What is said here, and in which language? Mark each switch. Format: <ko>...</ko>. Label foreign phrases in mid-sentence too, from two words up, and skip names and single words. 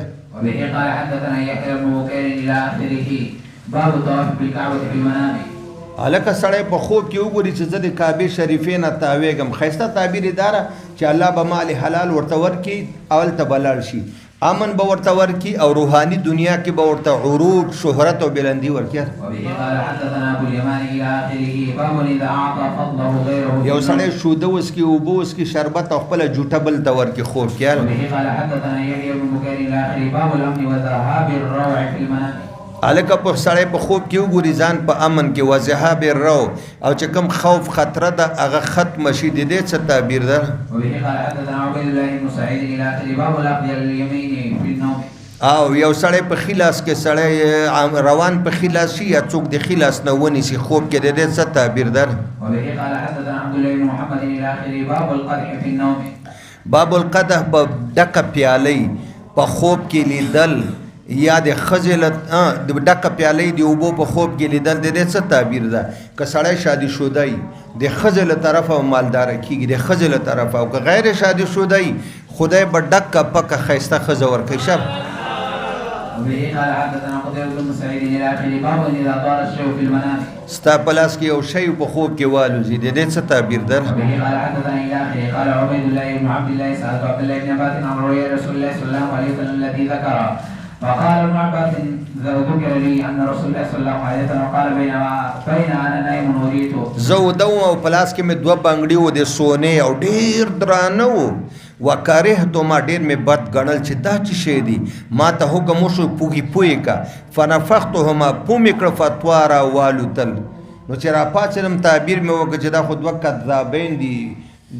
<ar>وبه قال حدثنا يحيى بن بكير الى اخره باب الطواف بالكعبه في المنام</ar> <ps>الکه سړی په خوب کې وګوري چې زه د کعبې شریفې نه تاویږم ښایسته تعبیر یې دا چې الله به مال حلال ورته ورکړي اول ته به لاړ شي امن به ورته ورکړي او روحاني دنیا کې به ورته عروج شهرت او بلندي ورکړي</ps> <ar>وبه قال حدثنا ابو اليمان الى اخره باب اذا اعطى فضله غيره</ar> <ps>یو سړی شوده وسکي اوبه وسکي شربت او خپله جوټه بل ته ورکړي خوب کې</ps> <ar>وبه قال حدثنا يحيى بن بكير الى اخره باب الامن وذهاب الروع في المنام</ar> <ps>الکه په سړی په خوب کې وګوري ځان په امن کې</ps> <ar>وذهاب الرو</ar> <ps>او چې کوم خوف خطره ده هغه ختم شي د دې څه تعبیر ده</ps> <ar>وبه قال حدثنا عبيد الله بن سعيد الى اخره باب الاخذ اليمين في النوم</ar> <ps>او یو سړی په خلاص کې سړی روان په خلاص شي یا څوک د خلاص نه ونیسي خوب کې د دې څه تعبیر ده</ps> <ar>وبه قال حدثنا عبد الله بن محمد الى اخره باب القدح في النوم باب القدح</ar> <ps>په ډکه پیالۍ په خوب کې لیدل یا د خجلت د ډکه پیالۍ دی اوبو په خوب کې لیدل د دې څه تعبیر ده که سړی شادي شودی د ښځې له طرفه مالداره کېږي د ښځې له طرفه او که غیر شادي شودی خدای به ډکه پکه ښایسته ښځه ورکوي شب</ps> <ar>وبه قال حدثنا قتيبة بن سعيد الى اخره باب اذا طال الشيء في المنام</ar> <ps>ستا په لاس کې یو شی په خوب کې والوزي د دې څه تعبیر ده</ps> <ar>وبه قال حدثنا الى اخره قال عبيد الله بن عبد الله سألت عبد الله بن عباس عن رؤيا رسول الله صلى الله عليه وسلم التي ذكر فقال ابن عباس ذكر لي ان رسول الله صلى الله عليه وسلم قال بين انا نائم اريد</ar> <ps>زه ودوم او په لاس کې مې دوه بنګړي و د سونې او ډېر درانه و وکرهتو ما ډېر مې بد ګڼل چې دا څه شی دی ما ته حکم وشو پوی کا فنفختهما پو مې کړه فتوا راوالوتل نو چې راپاڅېدم تعبیر مې وکړه چې دا خو دوه کذابین دي د</ps>